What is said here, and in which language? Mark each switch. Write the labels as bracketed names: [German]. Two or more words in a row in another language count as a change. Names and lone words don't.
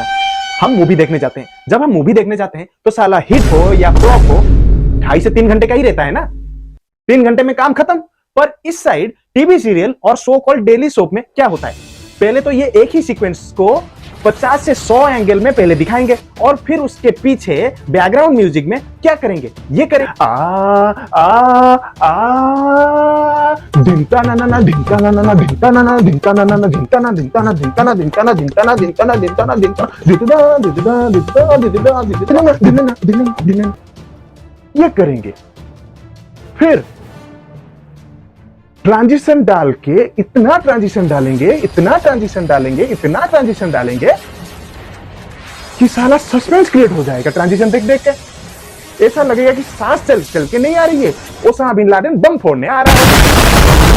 [Hindi] हम मूवी देखने जाते हैं, जब हम मूवी देखने जाते हैं तो साला हिट हो या फ्लॉप हो 2.5 से 3 घंटे का ही रहता है ना, 3 घंटे में काम खत्म। पर इस साइड [English] TV serial [Hindi] और [English] so called daily soap [Hindi] में क्या होता है, पहले तो ये एक ही सीक्वेंस को 50 से 100 एंगल में पहले दिखाएंगे और फिर उसके पीछे [English] background music [Hindi] में क्या करेंगे, ये करें धिंता ना ना धिंता ना ना धिंता ना ना धिंता ना ना धिंता ना धिंता ना धिंता ना धिंता ना धिंता ना धिंता ना धिंता ना धिंता धिंता, ये करेंगे। फिर ट्रांजिशन डाल के इतना ट्रांजिशन डालेंगे कि साला [English] suspense create [Hindi] हो जाएगा। ट्रांजिशन देख के ऐसा लगेगा कि सांस चल के नहीं आ रही है, ओसामा बिन लादेन बम फोड़ने आ रहा है।